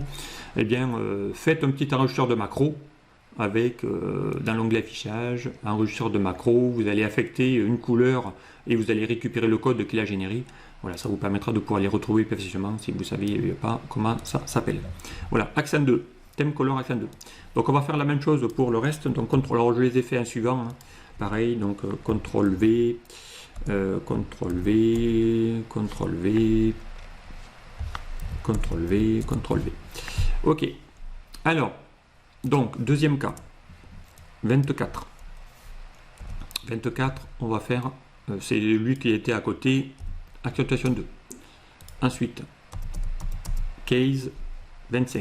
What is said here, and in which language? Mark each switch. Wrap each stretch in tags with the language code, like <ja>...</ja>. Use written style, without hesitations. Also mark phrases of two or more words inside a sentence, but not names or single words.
<fr>Eh bien, faites un petit enregistreur de macro avec, dans l'onglet affichage, enregistreur de macro, vous allez affecter une couleur et vous allez récupérer le code qu'il a généré. Voilà, ça vous permettra de pouvoir les retrouver plus facilement si vous ne savez pas comment ça s'appelle. Voilà, accent 2, thème</fr> <en>color accent</en> <fr>2. Donc on va faire la même chose pour le reste. Donc alors je les ai fait en suivant, hein. Pareil, donc CTRL V, CTRL V, CTRL V, CTRL V, CTRL V. Ok, alors, donc deuxième cas, 24. 24, on va faire, c'est lui qui était à côté, accentuation 2. Ensuite, case 25.</fr>